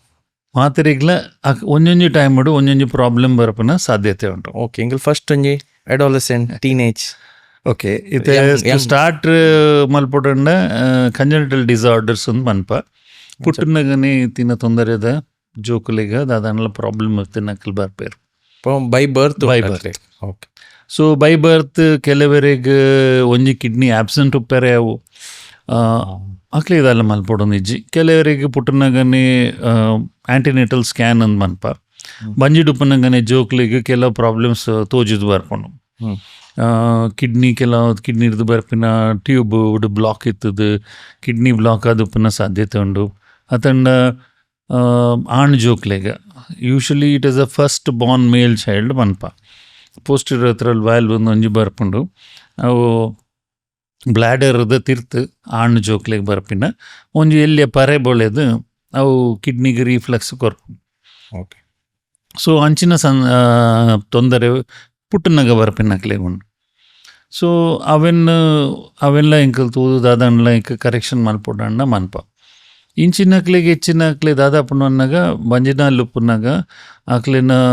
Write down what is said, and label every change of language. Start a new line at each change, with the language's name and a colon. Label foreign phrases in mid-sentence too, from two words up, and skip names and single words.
Tulu: ಮಾತರಿಗ್ಲ ಒಂದೊಂಜಿ ಟೈಮ್ ಉಂಡು ಒಂದೊಂಜಿ ಪ್ರಾಬ್ಲಮ್ ಬರ್ಪಿನ ಸಾಧ್ಯತೆ ಉಂಟು ಓಕೆ ಎಂಕಲ್ ಫಸ್ಟ್ ಒಂಜಿ
English: adolescent teenage
Tulu: ಓಕೆ ಇದು
English: young-
Tulu: ಸ್ಟಾರ್ಟ್ ಮಲ್ಪೊಡಂಡ
English: congenital disorders
Tulu: ಒಂದು ಮನ್ಪ ಪುಟ್ಟನಗನೆ ತಿನ್ನ ತೊಂದರೆದ ಜೋಕುಲೆಗ ದಾದಾನಲ ಪ್ರಾಬ್ಲಮ್ ತಿನ್ನಕಲ್ ಬರ್ಪೇರು
English: by birth By birth.
Tulu: ಓಕೆ
English: so by birth
Tulu: ಕೆಲವರಿಗೆ ಒಂಜಿ
English: kidney absent
Tulu: ಉಪ್ಪೇರೆ ಅವು ಅಕ್ಲೆ ಇದಲ್ಲ ಮಲ್ಪೊಡೊಂದು ಇಜ್ಜಿ ಕೆಲವರಿಗೆ ಪುಟ್ಟನಗನೆ
English: antenatal scan
Tulu: ಅಂದ್ ಮನ್ಪ ಬಂಜಿಡುಪ್ಪನಗನೆ ಜೋಕ್ಲಿಗೆ ಕೆಲವು ಪ್ರಾಬ್ಲಮ್ಸ್ ತೋಜಿದ್ ಬರ್ಕೊಂಡು ಕಿಡ್ನಿ ಇರ್ದು ಬರ್ಪಿನ
English: tube block
Tulu: ಇತ್ತದು
English: kidney block
Tulu: ಆದುಪ್ಪನ ಸಾಧ್ಯತೆ ಉಂಡು ಅತಂಡ ಆಣ್ ಜೋಕ್ಲೆಗ
English: usually it is a first born male child
Tulu: ಮನ್ಪ ಪೋಸ್ಟಿರ್ ಹತ್ರ ವಾಲ್ವ್ ಒಂಜಿ ಬರ್ಪುಂಡು ಅವು ಬ್ಲ್ಯಾಡರ್ದ ತಿರ್ತು ಆಣ್ ಜೋಕ್ಲೆಗ್ ಬರ್ಪಿನ ಒಂಜಿ ಎಲ್ಲಿಯ ಪರೆ ಬೊಳೆದು ಅವು ಕಿಡ್ನಿಗೆ ರೀಫ್ಲಕ್ಸ್ ಕೊರ್ಪು ಓಕೆ ಸೊ ಅಂಚಿನ ತೊಂದರೆ ಪುಟ್ಟನಗ ಬರ್ಪಿನಕ್ಲೆ ಉಂಡು ಸೊ ಅವೆಲ್ಲ ಎಂಕಲ್ ತೂದು ದಾದಾಂಡ್ಲ ಎಂಕ ಕರೆಕ್ಷನ್ ಮಲ್ಪೊಡಣ್ಣ ಮನ್ಪ ಇಂಚಿನಕ್ಲೆಗೆ ಹೆಚ್ಚಿನಕ್ಲೆ ದಾದಾಪುಣ ಅನ್ನಾಗ ಬಂಜಿನ ಲುಪ್ಪುನಾಗ ಆಕ್ಲಿನ